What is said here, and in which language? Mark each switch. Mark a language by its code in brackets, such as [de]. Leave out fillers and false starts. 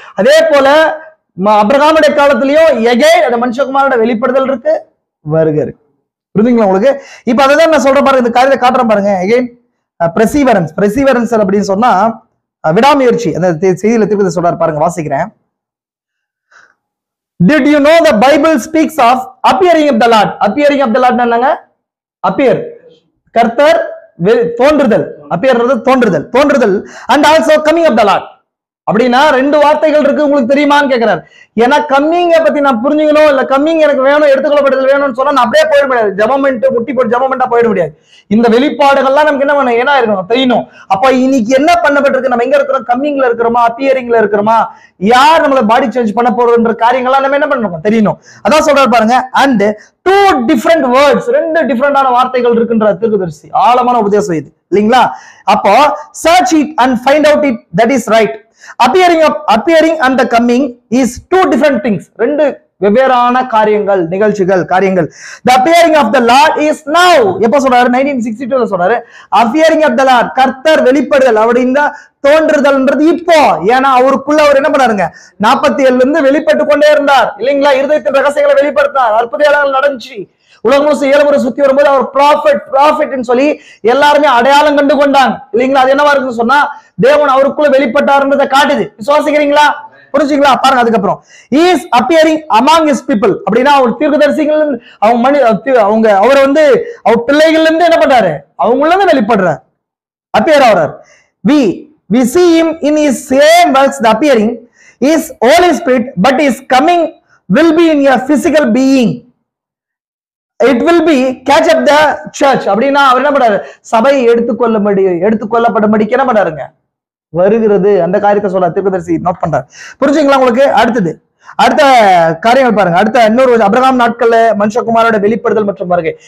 [ta] அதே போல அபிரகாமுடைய காலத்திலயும் எகைன் அந்த மனுஷகுமாரோட வெளிப்படுதல் இருக்கு, வருகை இருக்கு. புரியுதுங்களா உங்களுக்கு? இப்ப அதான் நான் சொல்றேன் பாருங்க, இந்த காரியத்தை காட்டுறேன் பாருங்க. எகைன் பிரசிவரன்ஸ் அப்படின்னு சொன்னா விடாமுயற்சி. அந்த செய்தியில திருப்பி சொல்றாரு பாருங்க, வாசிக்கிறேன். [en] Did you know the Bible speaks of appearing of the Lord? Appearing of the Lord [ta] என்னங்க? [en] appear [ta] கர்த்தர் தோன்றுதல், [en] appear [ta] தோன்றுதல் [en] and also coming of the Lord. [ta] அப்படின்னா 2 வார்த்தைகள் இருக்கு, உங்களுக்கு தெரியுமான்னு கேட்கிறாரு. ஏன்னா கம்மிங்க பத்தி நான் புரிஞ்சுக்கணும், இல்ல கம்மிங் எனக்கு வேணும், எடுத்துக்கொள்ளப்படுதல் வேணும்னு சொன்னா நான் அப்படியே போயிட முடியாது. ஜபமெண்ட் முட்டி போட்டு ஜபமெண்டா போயிட முடியாது. இந்த வெளிப்பாடுகள்லாம் நமக்கு என்ன பண்ணணும், ஏன்னா இருக்கணும், தெரியணும். அப்ப இன்னைக்கு என்ன பண்ணப்பட்டிருக்கு, நம்ம எங்க இருக்கிறோம்? கம்மிங்ல இருக்கிறோமா, அப்பியரிங்ல இருக்கிறோமா, யார் நம்மள பாடி சேஞ்ச் பண்ண போறோம்ன்ற காரியங்கள்லாம் நம்ம என்ன பண்ணணும், தெரியணும். அதான் சொல்றாரு பாருங்க. அண்ட் [en] 2 different words, [ta] 2 டிஃபரெண்டான வார்த்தைகள் இருக்குன்ற தீர்க்கதரிசி. ஆழமான உபதேசம் இது இல்லைங்களா? [en] அப்போ search it and find out it that is right. Appearing and the coming is 2 different things. 2 [ta] வெவ்வேறான காரியங்கள், நிகழ்ச்சிகள், காரியங்கள். [en] The appearing of the Lord is now. [ta] எப்ப சொல்றாரு? 1962 சொல்றாரு. [en] appearing of the Lord, [ta] கர்த்தர் வெளிப்படுதல் அப்படின்னா தோன்றுதல்ன்றது இப்போ. ஏன்னா அவருக்குள்ள அவர் என்ன பண்ணாருங்க, 47 இருந்து வெளிப்பட்டு கொண்டே இருந்தார் இல்லைங்களா? இருதயத்தின் ரகசியங்களை வெளிப்படுத்தினார், அற்புதங்கள் நடந்துச்சு. உலகம் முழுசும் 7 முறை சுத்தி வரும்போது அவர் ப்ராஃபெட்னு சொல்லி எல்லாருமே அடையாளம் கண்டு கொண்டாங்க இல்லைங்களா? அது என்னவா இருக்குன்னு சொன்னா தேவன் அவருக்குள்ள வெளிப்பட்டாருன்றதை காட்டுது. விசுவாசிக்கிறீங்களா? புரிஞ்சுங்களா? பாருங்க. அதுக்கப்புறம் [en] is appearing among his people [ta] அப்படின்னா அவர் தீர்க்கதரிசிகள், அவங்க அவர் வந்து அவர் பிள்ளைகள் இருந்து என்ன பண்றாரு, அவங்கள இருந்து வெளிப்படுறார், அப்பியர் ஆகிறார். [en] we see him in his same works. The appearing is Holy Spirit, but his coming will be in a physical being. It will be catch up the church [ta] அப்படின்னா அவர் என்ன பண்றாரு, சபை எடுத்துக்கொள்ளப்படும்படிக்கு என்ன பண்றாருங்க, வருகிறது. அந்த காரியத்தை சொல்ல தீர்க்கதரிசி நோட் பண்றாரு. புரிஞ்சுங்களா உங்களுக்கு? அடுத்த காரியங்கள் பாருங்க. அடுத்த இன்னொரு அபிரகாம் நாட்கள்ல மனுஷகுமாரோட வெளிப்படுதல் மற்றும் வருகை.